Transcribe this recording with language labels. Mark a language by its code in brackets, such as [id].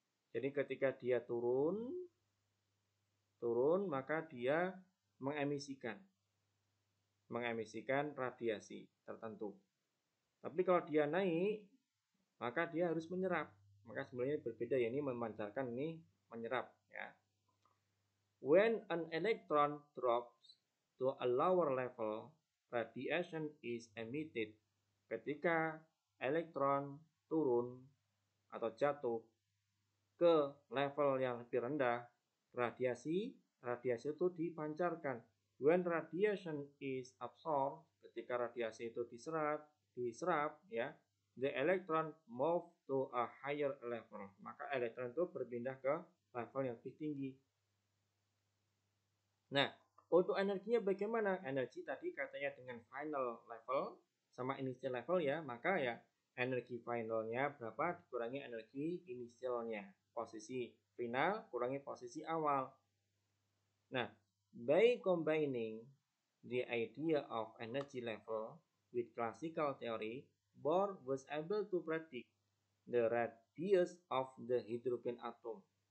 [id] Jadi ketika dia turun, maka dia mengemisikan radiasi tertentu. Tapi kalau dia naik, maka dia harus menyerap. Maka sebenarnya berbeda ya, ini memancarkan, ini menyerap ya. [en] When an electron drops to a lower level, radiation is emitted. [id] Ketika elektron turun atau jatuh ke level yang lebih rendah, radiasi itu dipancarkan. [en] When radiation is absorbed, [id] ketika radiasi itu diserap ya, [en] the electron move to a higher level. [id] Maka elektron itu berpindah ke level yang lebih tinggi. Nah, untuk energinya bagaimana? Energi tadi katanya dengan final level sama initial level ya, maka ya energi finalnya berapa dikurangi energi inisialnya. Posisi final kurangi posisi awal. [en] Nah, by combining the idea of energy level with classical theory, Bohr was able to predict the radius of the hydrogen atom.